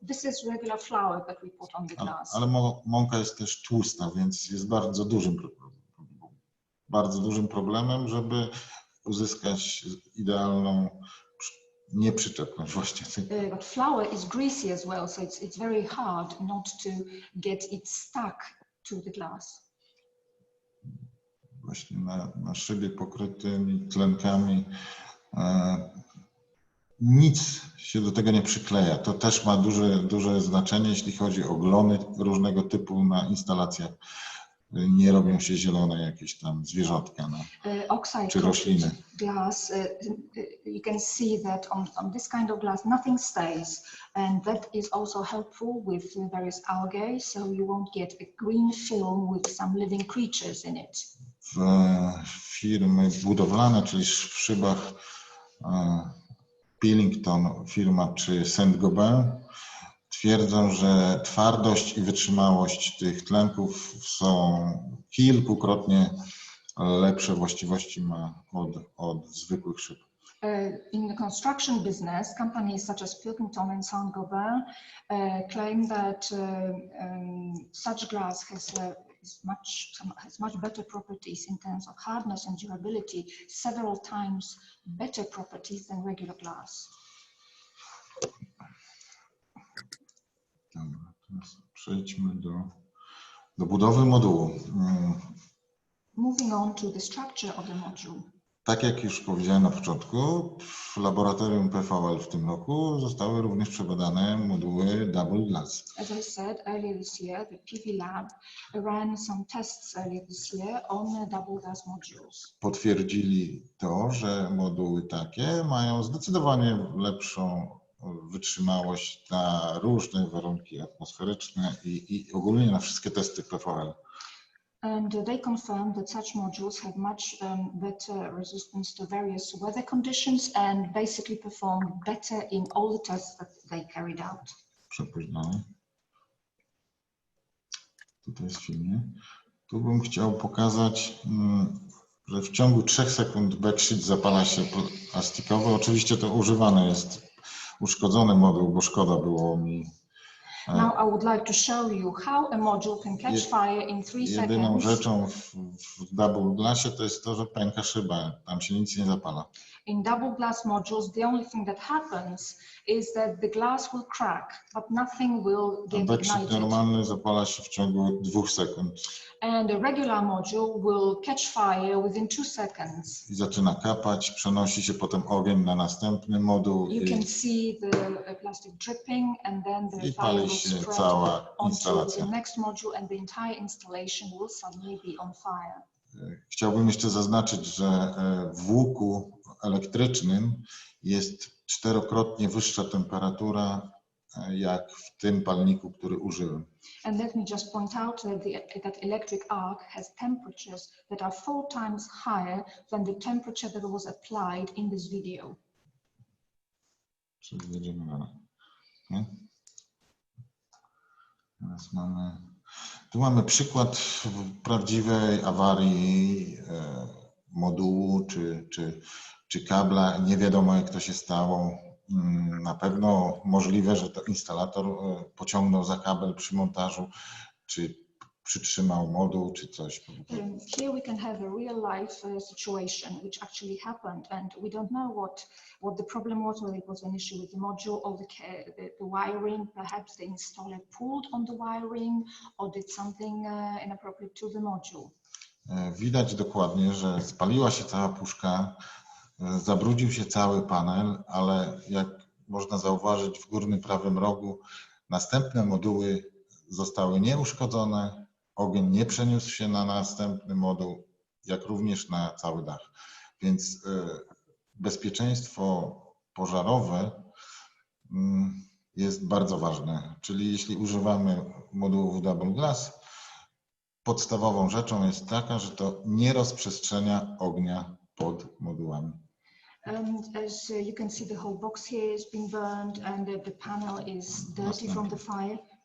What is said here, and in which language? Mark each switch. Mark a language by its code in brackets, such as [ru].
[en] This is regular flour that we put on the glass. [pl] Ale mąka jest też tłusta, więc jest bardzo dużym problemem, żeby uzyskać idealną nieprzyczepność właśnie. [en] But flour is greasy as well, so it's very hard not to get it stuck to the glass. [pl] Właśnie na szybie pokrytymi tlenkami nic się do tego nie przykleja. To też ma duże znaczenie, jeśli chodzi o glony różnego typu na instalacjach. Nie robią się zielone jakieś tam zwierzątka czy rośliny. [en] Glass, you can see that on this kind of glass nothing stays, and that is also helpful with various algae, so you won't get a green film with some living creatures in it. [pl] Firmy budowlane, czyli w szybach Pillington firma czy Saint-Gobain twierdzą, że twardość i wytrzymałość tych tlenków są kilkukrotnie lepsze właściwości ma od zwykłych szyb. [en] In the construction business, companies such as Pilkington and Saint-Gobain claim that such glass has much better properties in terms of hardness and durability, several times better properties than regular glass. [pl] Dobra, teraz przejdźmy do budowy modułu. [en] Moving on to the structure of the module. [pl] Tak jak już powiedziałem na początku, w laboratorium PVL w tym roku zostały również przebadane moduły Double Glass. [en] As I said earlier this year, the PV Lab ran some tests earlier this year on double glass modules. [pl] Potwierdzili to, że moduły takie mają zdecydowanie lepszą wytrzymałość na różne warunki atmosferyczne i ogólnie na wszystkie testy PVL. [en] And they confirmed that such modules have much better resistance to various weather conditions and basically performed better in all the tests that they carried out. [pl] Przepuść dalej. Tutaj jest w filmie. Tu bym chciał pokazać, że w ciągu 3 sekund backsheet zapala się plastikowy. Oczywiście to używany jest uszkodzony moduł, bo szkoda było mi. [en] Now I would like to show you how a module can catch fire in 3 seconds. [pl] Jedyną rzeczą w double glassie to jest to, że pęka szyba, tam się nic nie zapala. [en] In double glass modules, the only thing that happens is that the glass will crack, but nothing will get ignited. [pl] Normalny zapala się w ciągu 2 sekund. [en] And a regular module will catch fire within 2 seconds. [pl] I zaczyna kapać, przenosi się potem ogień na następny moduł. [en] You can see the plastic dripping, and then the fire will spread onto the next module, and the entire installation will suddenly be on fire. [pl] Chciałbym jeszcze zaznaczyć, że w łuku elektrycznym jest 4-krotnie wyższa temperatura jak w tym palniku, który użyłem. [en] And let me just point out that electric arc has temperatures that are 4 times higher than the temperature that was applied in this video. [pl] Czyli jedziemy dalej. Teraz tu mamy przykład prawdziwej awarii modułu czy kabla. Nie wiadomo, jak to się stało. Na pewno możliwe, że to instalator pociągnął za kabel przy montażu, czy przytrzymał moduł, czy coś. [en] Here we can have a real life situation which actually happened, and we don't know what the problem was, whether it was an issue with the module or the wiring. Perhaps the installer pulled on the wiring or did something inappropriate to the module. [pl] Widać dokładnie, że spaliła się cała puszka, zabrudził się cały panel, ale jak można zauważyć w górnym prawym rogu, następne moduły zostały nieuszkodzone, ogień nie przeniósł się na następny moduł, jak również na cały dach. Więc bezpieczeństwo pożarowe jest bardzo ważne. Czyli jeśli używamy modułów double glass, podstawową rzeczą jest taka, że to nie rozprzestrzenia ognia pod modułami. [en] As you can see, the whole box here is being burned and the panel is dirty from the fire.